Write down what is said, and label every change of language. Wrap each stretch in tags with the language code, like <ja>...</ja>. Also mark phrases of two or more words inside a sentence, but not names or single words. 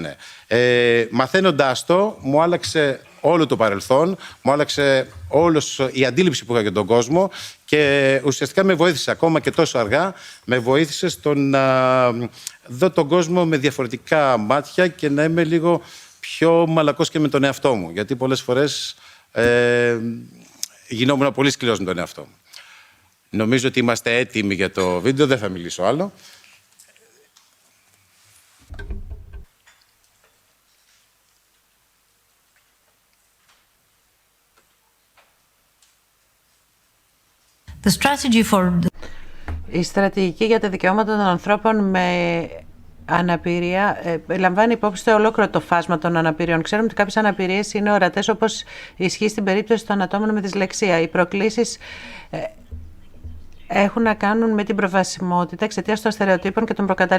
<el>Μαθαίνοντας το, μου άλλαξε όλο το παρελθόν, μου άλλαξε η αντίληψη που είχα για τον κόσμο και ουσιαστικά με βοήθησε ακόμα και τόσο αργά, με βοήθησε στο να δω τον κόσμο με διαφορετικά μάτια και να είμαι λίγο πιο μαλακός και με τον εαυτό μου. Γιατί πολλές φορές γινόμουν πολύ σκληρός με τον εαυτό μου. Νομίζω ότι είμαστε έτοιμοι για το βίντεο, δεν θα μιλήσω άλλο.</el> <en>The strategy for...</en> <el>Η στρατηγική για τα δικαιώματα των ανθρώπων με αναπηρία λαμβάνει υπόψη το ολόκληρο το φάσμα των αναπηριών. Ξέρουμε ότι κάποιες αναπηρίες είναι ορατές, όπως ισχύει στην περίπτωση των ατόμων με δυσλεξία. Οι προκλήσεις έχουν να κάνουν με την προβασιμότητα εξαιτίας των στερεοτύπων και των προκαταλήψεων.</el>